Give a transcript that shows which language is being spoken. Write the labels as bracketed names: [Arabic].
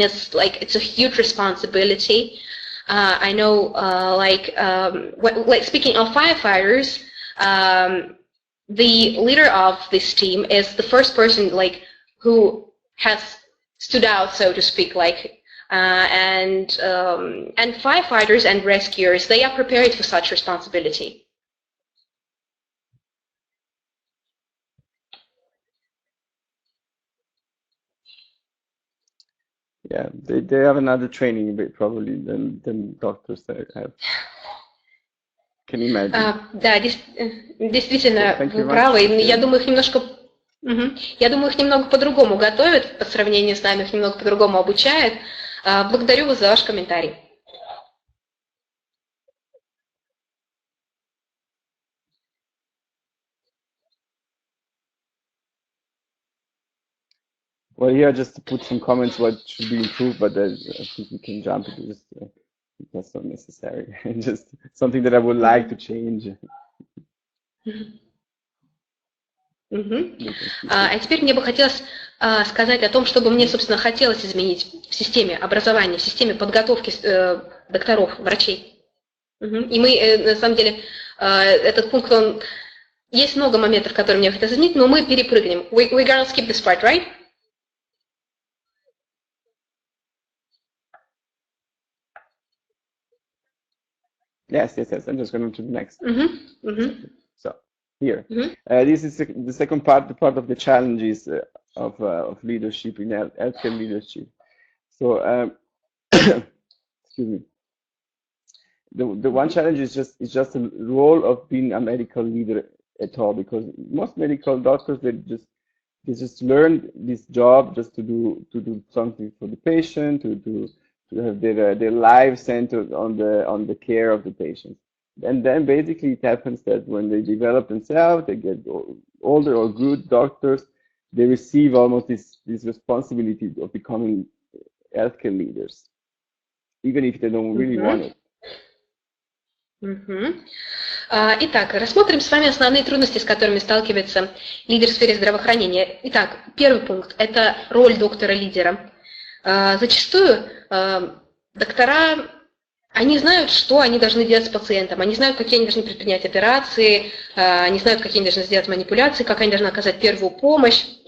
[English] It's a huge responsibility. I know, like speaking of firefighters, the leader of this team is the first person like who has stood out, so to speak, like, and firefighters and rescuers, they are prepared for such responsibility. Yeah, they have another training probably than doctors have. Can you imagine? [Russian] Да, действительно, вы правы. Я думаю, их немножко, я думаю, их немного по-другому готовят по сравнению с нами, их немного по-другому обучают. Благодарю вас за ваш комментарий. [English] Well, here just to put some comments what should be improved, but I think we can jump into this. That's not necessary. Just something that I would like to change. [Russian] А теперь мне бы хотелось сказать о том, что бы мне, собственно, хотелось изменить в системе образования, в системе подготовки докторов, врачей. И мы, на самом деле, этот пункт, есть много моментов, которые мне хотелось изменить, но мы перепрыгнем. [English] We're gonna skip this part, right? Yes. I'm just going to the next. So here, this is the second part, the part of the challenges of leadership in healthcare leadership. So, excuse me. The one challenge is just the role of being a medical leader at all, because most medical doctors they just learn this job just to do something for the patient, to have their lives centered on the care of the patient. And then basically it happens that when they develop themselves, they get older or good doctors, they receive almost this responsibility of becoming healthcare leaders, even if they don't really want it. [Russian] Итак, рассмотрим с вами основные трудности, с которыми сталкивается лидер в сфере здравоохранения. Итак, первый пункт – это роль доктора-лидера. Зачастую доктора, они знают, что они должны делать с пациентом, они знают, какие они должны предпринять операции, они знают, какие они должны сделать манипуляции, как они должны оказать первую помощь.